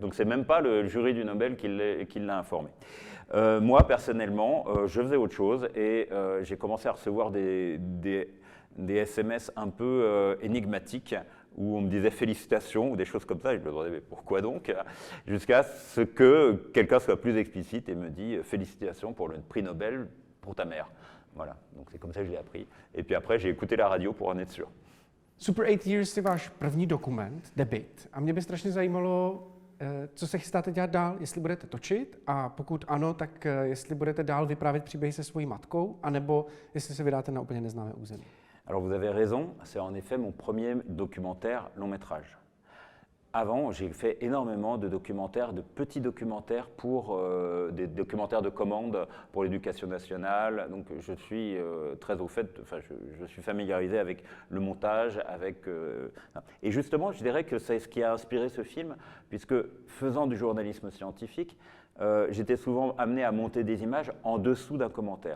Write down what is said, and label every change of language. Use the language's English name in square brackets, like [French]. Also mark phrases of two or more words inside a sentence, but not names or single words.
[French] Donc c'est même pas le jury du Nobel qui l'a informé. Moi, personnellement, je faisais autre chose et j'ai commencé à recevoir des SMS un peu énigmatiques, où on me disait félicitations ou des choses comme ça, et je me demandais mais pourquoi donc, jusqu'à ce que quelqu'un soit plus explicite et me dit félicitations pour le prix Nobel pour ta mère. Voilà, donc c'est comme ça que je l'ai appris. Et puis après, j'ai écouté la radio pour en être sûr. [Czech] Super 8 Years je váš první dokument, debut. A mě by strašně zajímalo, co se chystáte dělat dál, jestli budete točit a pokud ano, tak jestli budete dál vyprávět příběhy se svojí matkou, anebo jestli se vydáte na úplně neznámé území. [French] Alors vous avez raison, c'est en effet mon premier documentaire long métrage. Avant, j'ai fait énormément de documentaires, de petits documentaires des documentaires de commande pour l'éducation nationale. Donc je suis très au fait, enfin je suis familiarisé avec le montage, et justement je dirais que c'est ce qui a inspiré ce film, puisque faisant du journalisme scientifique, j'étais souvent amené à monter des images en dessous d'un commentaire.